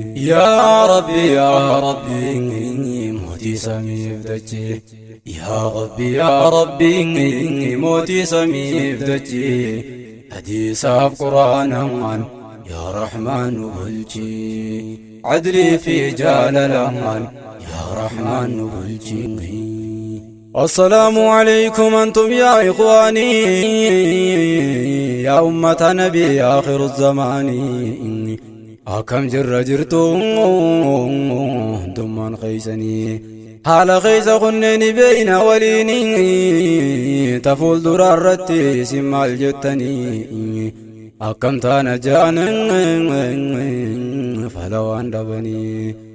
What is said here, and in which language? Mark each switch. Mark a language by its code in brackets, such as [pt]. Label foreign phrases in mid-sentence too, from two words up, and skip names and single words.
[om] Yaa Rabbi, yaa Rabbi, mootii samiif dachee. Yaa Rabbi, yaa Rabbi, mootii samiif dachee. Hadiisaaf Qur'aanaan yaa Rahmaanu bulchi. Adlii fi jaalalaan yaa Rahmaanu bulchi. [ar] السلام عليكم أنتم يا إخواني يا أمة نبي آخر الزمان. [om] Akkam jirra jirtu hundummaan keessanii. Haala keessa kunneen beeyna waliin. Ta fuuldura irratti isin maal jettanii? Akkam taana ja'an fala waan dhabanii.